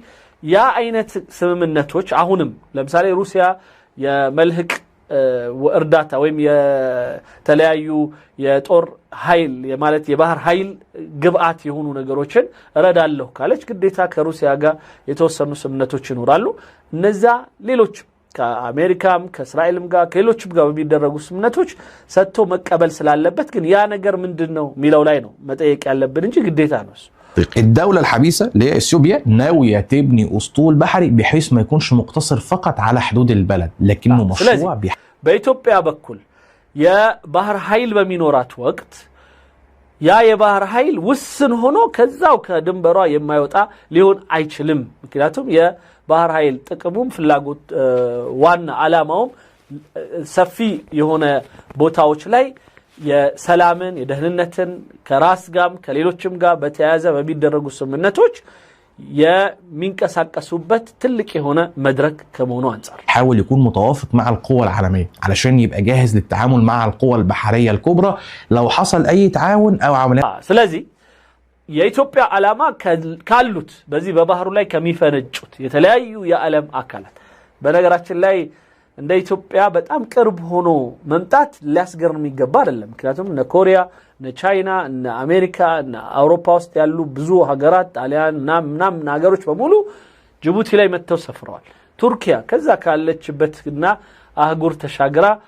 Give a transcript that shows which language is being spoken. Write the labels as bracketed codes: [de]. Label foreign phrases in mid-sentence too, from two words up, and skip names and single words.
[am] ያ አይነት ስምምነቶች አሁንም ለምሳሌ ሩሲያ የመልህቅ እርዳታ ወይም የተለያዩ የጦር ኃይል ማለት የባህር ኃይል ግብአት የሆኑ ነገሮችን እረዳለሁ ካለች ግዴታ ከሩሲያ ጋር የተወሰኑ ስምምነቶች ይኖራሉ። እነዛ ሌሎች ከአሜሪካም ከእስራኤልም ጋር ከሌሎችም ጋር በሚደረጉ ስምምነቶች ሰጥቶ መቀበል ስላለበት ግን ያ ነገር ምንድነው የሚለው ላይ ነው መጠየቅ ያለብን እንጂ ግዴታ ነው። [ar] الدولة الحبيسة اللي هي اثيوبيا ناوية تبني اسطول بحري بحيث ما يكونش مقتصر فقط على حدود البلد لكنه مشروع [am] በኢትዮጵያ በኩል የባህር ኃይል በሚኖራት ወቅት ያ የባህር ኃይል ውስን ሆኖ ከዛው ከድንበሯ የማይወጣ ሊሆን አይችልም። ምክንያቱም የባህር ኃይል ጥቅሙም ፍላጎት ዋና ዓላማውም ሰፊ የሆነ ቦታዎች ላይ የሰላምን የደህንነትን ከራስ ጋም ከሌሎችም ጋር በተያያዘ በሚደረጉ ስምምነቶች የሚንቀሳቀሱበት ትልቅ የሆነ መድረክ ከመሆኑ አንፃር [ar] حاول يكون متوافق مع القوى العالمية علشان يبقى جاهز للتعامل مع القوى البحرية الكبرى لو حصل أي تعاون أو عمليات. [am] ስለዚህ የኢትዮጵያ ዓላማ ካሉት በዚህ በባህሩ ላይ ከሚፈነጩት የተለያዩ የዓለም አካላት በነገራችን ላይ እንደ ኢትዮጵያ በጣም ቅርብ ሆኖ መምጣት ሊያስገርም ይገባ አይደለም። ምክንያቱም እነ ኮሪያ እነ ቻይና እነ አሜሪካ እነ አውሮፓ ውስጥ ያሉ ብዙ ሀገራት ጣሊያን ምናምን ሀገሮች በሙሉ ጅቡቲ ላይ መጥተው ሰፍረዋል። ቱርኪያ ከዛ ካለችበትና አህጉር ተሻግራ